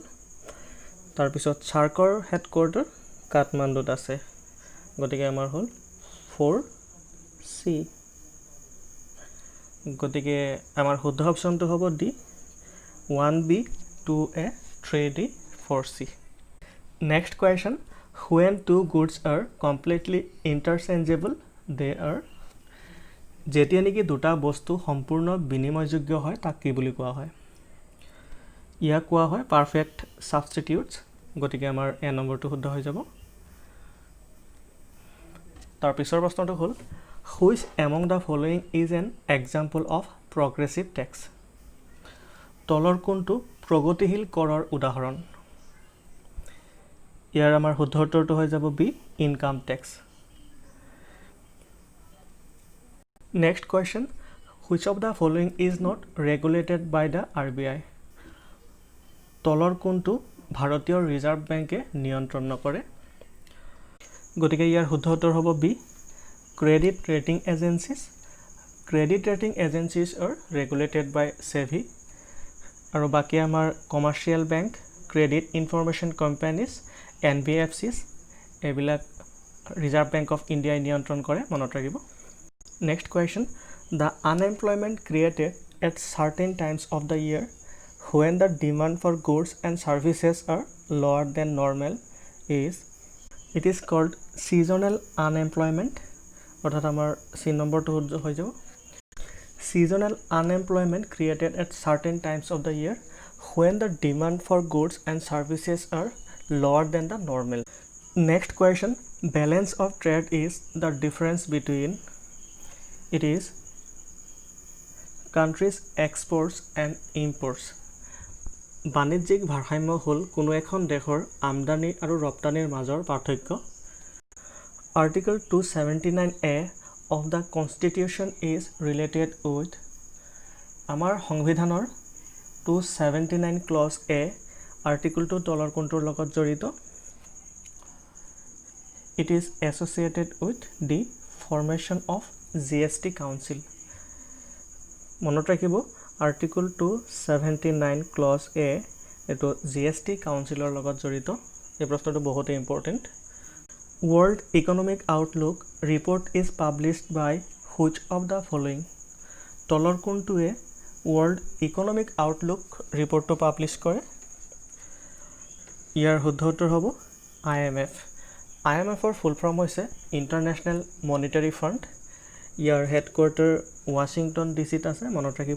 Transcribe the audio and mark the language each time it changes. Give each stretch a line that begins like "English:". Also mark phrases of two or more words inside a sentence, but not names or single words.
Assamese: তাৰপিছত চাৰ্কৰ হেডকোৱাৰ্টাৰ কাঠমাণ্ডুত আছে, গতিকে আমাৰ হ'ল 4C। গতিকে আমাৰ শুদ্ধ অপশ্যনটো হ'ব D, 1B, 2A, 3D, 4C।
English: next question, when two goods are completely interchangeable, they are।
Assamese: যেতিয়া নেকি দুটা বস্তু সম্পূৰ্ণ বিনিময়যোগ্য হয় তাক কি বুলি কোৱা হয়? ইয়াক কোৱা হয়
English: perfect substitutes,
Assamese: গতিকে আমাৰ এ নম্বৰটো শুদ্ধ হৈ যাব। তাৰ পিছৰ প্ৰশ্নটো হ'ল
English: which among the following is an example of progressive tax.
Assamese: তলৰ কোনটো প্ৰগতিশীল কৰৰ উদাহৰণ? ইয়াৰ আমাৰ শুদ্ধ উত্তৰটো হৈ যাব বি,
English: income tax. Next question, which of the following is not regulated by the RBI?
Assamese: তলৰ কোনটো ভাৰতীয় ৰিজাৰ্ভ বেংকে নিয়ন্ত্ৰণ নকৰে? গতিকে ইয়াৰ শুদ্ধ উত্তৰ হ'ব বি,
English: credit rating agencies. credit rating agencies are regulated by SEBI
Assamese: আৰু বাকী আমাৰ
English: commercial bank, credit information companies,
Assamese: NBFCs এইবিলাক ৰিজাৰ্ভ বেংক অফ ইণ্ডিয়াই নিয়ন্ত্ৰণ কৰে, মনত ৰাখিব।
English: Next question, the unemployment created at certain times of the year when the demand for goods and services are lower than normal is, it is called seasonal unemployment।
Assamese: অৰ্থাৎ আমাৰ C নম্বৰটো শুদ্ধ হৈ যাব।
English: Seasonal unemployment created at certain times of the year when the demand for goods and services are lower than the normal। Next question, balance of trade is the difference between, it is countries exports and imports।
Assamese: বাণিজ্যিক ভাৰসাম্য হ'ল কোনো এখন দেশৰ আমদানি আৰু ৰপ্তানিৰ মাজৰ পাৰ্থক্য।
English: আৰ্টিকল 279A of the Constitution is related with,
Assamese: আমাৰ সংবিধানৰ 279 clause A আৰ্টিকলটো তলৰ কোনটোৰ লগত জড়িত?
English: It is associated with the formation of GST Council।
Assamese: মনত ৰাখিব আৰ্টিকল 279 ক্লজ A এইটো GST কাউন্সিলৰ লগত জড়িত। এই প্ৰশ্নটো বহুতেই ইম্পৰ্টেণ্ট।
English: world economic outlook report is published by which of the following.
Assamese: তলৰ কোনটোৱে ৱৰ্ল্ড ইকনমিক আউটলুক ৰিপৰ্টটো পাব্লিছ কৰে? ইয়াৰ শুদ্ধ উত্তৰ হ'ব IMF। IMFৰ
English: full form
Assamese: হৈছে ইণ্টাৰনেশ্যনেল মনিটাৰী ফাণ্ড। ইয়াৰ হেডকোৱাৰ্টাৰ ৱাশ্বিংটন ডিচিত আছে, মনত ৰাখিব।